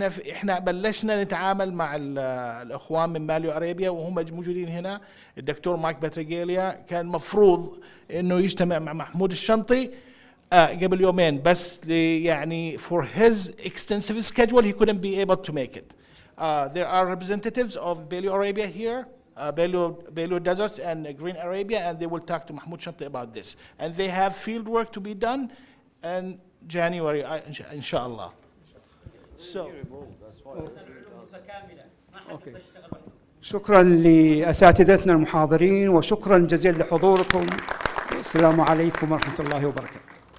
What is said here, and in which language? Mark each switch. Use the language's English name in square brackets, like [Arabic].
[Arabic] احنا بلشنا نتعامل مع الاخوان من ماليو ارابيا وهم موجودين هنا. الدكتور مايك باتريجيليا كان مفروض انه يجتمع مع محمود الشنطي قبل يومين، بس يعني [English] for his extensive schedule he couldn't be able to make it. There are representatives of Paleo Arabia here, Paleo Deserts and Green Arabia, and they will talk to Mahmoud Shanti about this. And they have field work to be done in January, inshallah. So. Okay. [Arabic] شكرا لأساتذتنا المحاضرين، وشكرا جزيلا لحضوركم. السلام عليكم ورحمة الله وبركاته.